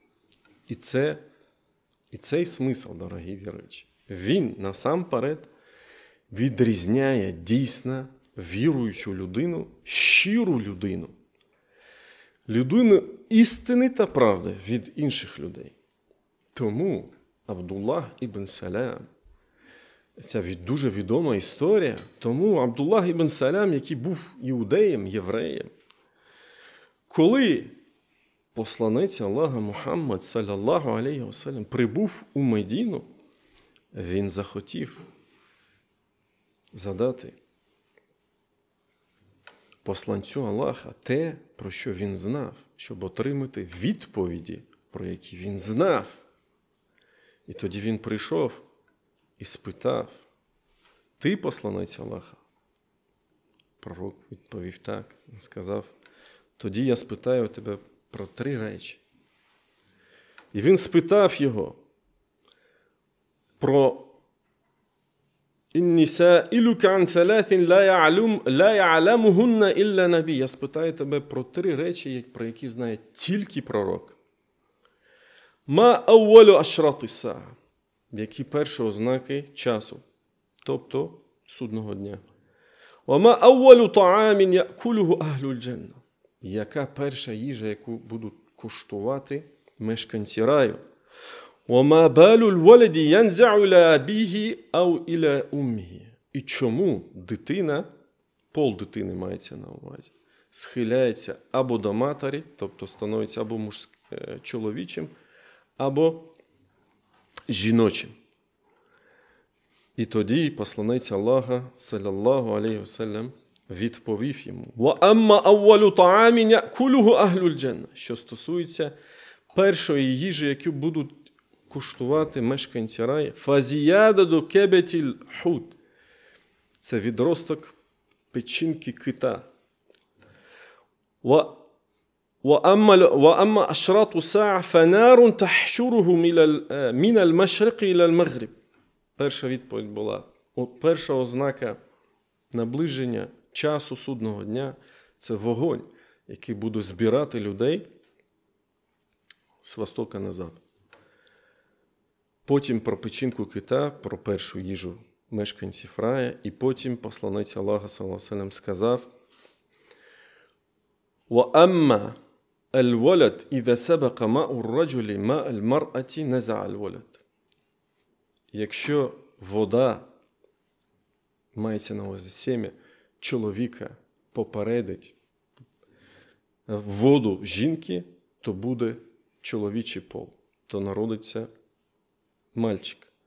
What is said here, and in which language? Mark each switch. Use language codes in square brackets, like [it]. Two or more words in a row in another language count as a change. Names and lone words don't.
[uk] І цей смисл, дорогі віруючі, він насамперед відрізняє дійсно віруючу людину, щиру людину, людину істини та правди від інших людей. Тому Абдуллах ібн Салам, ця дуже відома історія, тому Абдуллах ібн Салам, який був іудеєм, євреєм, коли посланець Аллаха Мухаммад, [ar] صلى الله عليه وسلم, [uk] прибув у Медіну, він захотів задати посланцю Аллаха те, про що він знав, щоб отримати відповіді, про які він знав. І тоді він прийшов і спитав: «Ти посланець Аллаха?» Пророк відповів так. Він сказав: «Тоді я спитаю тебе про 3 речі». І він спитав його про [ar] إني سائلك عن ثلاث لا يعلمهن إلا نبي. [uk] Я спитаю тебе про 3 речі, про які знає тільки пророк. [ar] ما أول أشراط الساعة. [uk] Які перші ознаки часу, тобто судного дня. [ar] وما أول طعام يأكله أهل الجنة. [uk] Яка перша їжа, яку будуть куштувати мешканці раю. [ar] وَمَا بَالُ الْوَلَدِ يَنْزَعُ إِلَىٰ أَبِيهِ أَوْ إِلَىٰ أُمِّهِ. [uk] І чому дитина, пол дитини мається на увазі, схиляється або до матері, тобто становиться або чоловічим, або жіночим. І тоді посланець Аллаха, [ar] صلى الله عليه وسلم, [uk] відповів йому: [ar] وَأَمَّا أَوَّلُ طَعَامٍ يَأْكُلُهُ أَهْلُ الْجَنَّةِ. [uk] Що стосується першої їжі, яку будуть куштувати мешканці раю, [ar] فزيادة كبد الحوت. [uk] Це відросток печінки кита. [ar] وَأَمَّا أَشْرَاطُ سَاعَةٍ فَنَارٌ تَحْشُرُهُ مِنَ الْمَشْرِقِ إِلَى الْمَغْرِبِ. [uk] Перша відповідь була, перша ознака наближення часу судного дня – це вогонь, який буде збирати людей з востока на запад. Потім про печінку кита, про першу їжу мешканців рая, і потім посланець Аллаха, [ar] صلى الله عليه وسلم, [uk] сказав: [ar] وَأَمَّا الْوَلَدْ إِذَا سَبَقَ مَاءُ الرَّجُلِ مَاءَ الْمَرْأَةِ نَزَعَ الْوَلَدْ. [uk] Якщо вода, мається на увазі сім'я, чоловіка попередить воду жінки, то буде чоловічий пол, то народиться мальчик.